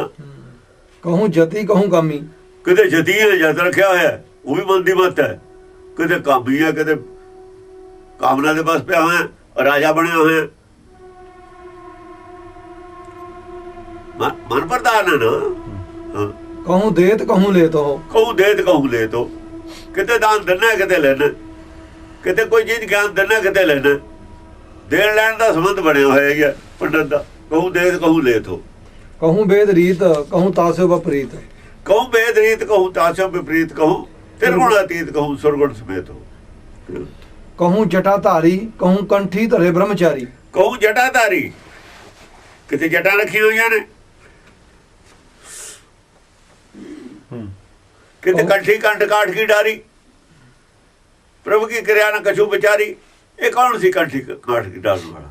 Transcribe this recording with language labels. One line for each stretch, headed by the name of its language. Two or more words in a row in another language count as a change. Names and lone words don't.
Braj: ਕਹੂੰ ਜਤੀ ਕਹੂੰ ਕਾਮੀ।
Punjabi: ਕਿਤੇ ਜਤੀ ਹੈ, ਜਤ ਰੱਖਿਆ ਹੋਇਆ, ਉਹ ਵੀ ਮਨ ਦੀ ਮੱਤ ਹੈ। ਕਿਤੇ ਕਾਮੀ ਹੈ, ਕਿਤੇ ਕਾਮਨਾ ਦੇ ਬਸ ਪਿਆ ਹੋਇਆ। ਰਾਜਾ ਬਣਿਆ ਹੋਇਆ, ਮਨ ਪ੍ਰਧਾਨ ਹੈ ਨਾ। ਹਾਂ,
Braj: कहूँ देत कहूँ लेत हो। ਕਹੂੰ ਦੇ ਤੇ ਕਹੂੰ ਲੈ ਤੋ,
Punjabi: ਕਿਤੇ ਦਾਨ ਦੇਣਾ ਕਿਤੇ ਲੈਣਾ, ਕਿਤੇ ਕੋਈ ਚੀਜ਼ ਗਿਆਨ ਦੇਣਾ ਕਿਤੇ ਲੈਣਾ। ਦੇਣ ਲੈਣ ਦਾ ਸੰਬੰਧ ਬਣਿਆ ਹੋਇਆ ਹੈ ਪੰਡਤ ਦਾ।
Braj: ਕਹੂੰ ਦੇ ਤੇ ਕਹੂੰ ਲੈ ਤੋ, कहूँ वेद रीत कहूँ तास्यो विपरीत। ਕਹੂੰ ਵੇਦ ਰੀਤ ਕਹੂੰ ਤਾਸੋ ਵਿਪਰੀਤ, ਕਹੂੰ ਤਿਰਗੁਣ ਅਤੀਤ ਕਹੂੰ ਸੁਰਗੁਣ ਸਮੇਤ ਹੋ। कहूँ जटाधारी कहूँ कंठी धरे ब्रह्मचारी। ਕਹੂੰ ਜਟਾਧਾਰੀ,
Punjabi: ਕਿਤੇ ਜਟਾਂ ਰੱਖੀਆਂ ਹੋਈਆਂ ਨੇ, ਕਿਤੇ
Braj: ਕੰਠੀ ਕੰਠ ਕਾਠ ਕੀ ਡਾਰੀ, ਪ੍ਰਭੂ ਕੀ ਕਿਰਿਆ ਨਾ ਕਛੂ ਵਿਚਾਰੀ।
Punjabi: ਇਹ ਕੌਣ ਸੀ ਕੰਠੀ ਕਾਠ ਕੀ ਡਾਰਨ ਵਾਲਾ?